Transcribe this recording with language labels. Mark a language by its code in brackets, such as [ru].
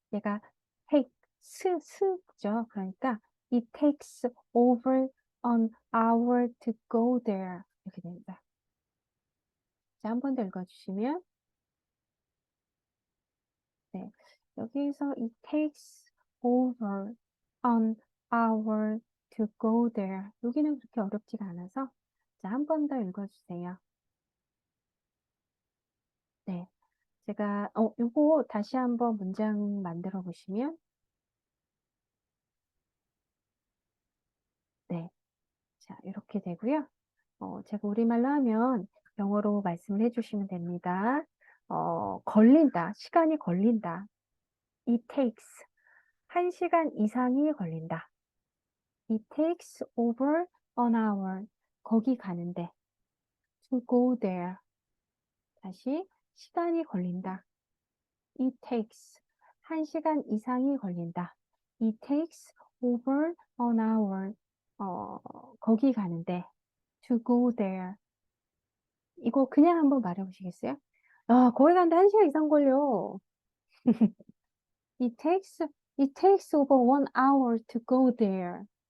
[ko] 얘가 take, 스죠. 그러니까 [en] it takes over an hour to go there. [ko] 이렇게 됩니다. 자, 한 번 더 읽어주시면 네, 여기서 [en] it takes over an hour to go there. [ko] 여기는 그렇게 어렵지가 않아서 자, 한 번 더 읽어주세요. 네, 제가 요거 다시 한번 문장 만들어 보시면 네, 자, 이렇게 되고요. 제가 우리말로 하면 영어로 말씀을 해주시면 됩니다. 걸린다, 시간이 걸린다. [en] It takes, [ko] 1시간 이상이 걸린다. [en] It takes over an hour, [ko] 거기 가는데. [en] To go there, [ko] 다시 시간이 걸린다. [en] It takes, [ko] 1시간 이상이 걸린다. [en] It takes over an hour, [ko] 거기 가는데. [en] To go there. [ko] 이거 그냥 한번 말해보시겠어요? 아, 거기 가는데 1시간 이상 걸려. [en] It takes over 1 hour to go there.